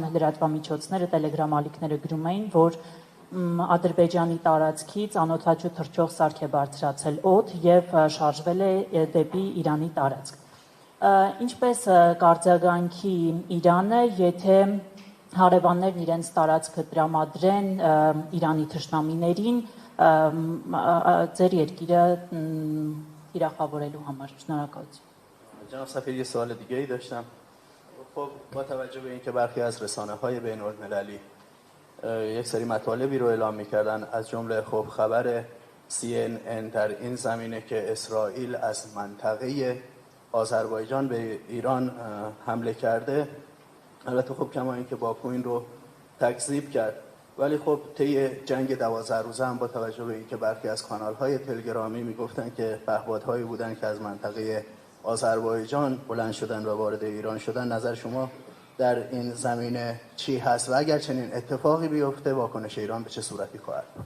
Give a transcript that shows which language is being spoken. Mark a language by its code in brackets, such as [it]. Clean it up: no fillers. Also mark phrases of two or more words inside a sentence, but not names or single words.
[hy] լրատվամիջոցները, տելեգրամալիքները գրում էին, որ Ադրբեջանի տարածքից անօդաչու թռչող սարք է բարձրացել օդ եւ շարժվել է դեպի Իրանի տարածք։ Ինչպես կարձագանքի Իրանը, եթե հարևաններն իրենց տարածքը տրամադրեն Իրանի թշնամիներին ձեր երկիրը թիրախավորելու համար։ Շնորհակալություն։ [fa] جناب سفیر یه سوال دیگه ای داشتم. خب با توجه به اینکه برخی از رسانه‌های بین‌المللی یک سری مطالبی رو اعلام می‌کردن از جمله خب خبر CNN در این زمینه که اسرائیل از منطقه آذربایجان به ایران حمله کرده، البته خب کما اینکه باکو این رو تکذیب کرد، ولی خب طی جنگ 12 روزه هم با توجه به اینکه برخی از کانال‌های تلگرامی میگفتن که پهپادهایی بودن که از منطقه آذربایجان بلند شدن و وارد ایران شدن، نظر شما در این زمینه چی هست و اگر چنین اتفاقی بیفته واکنش ایران به چه صورتی خواهد بود؟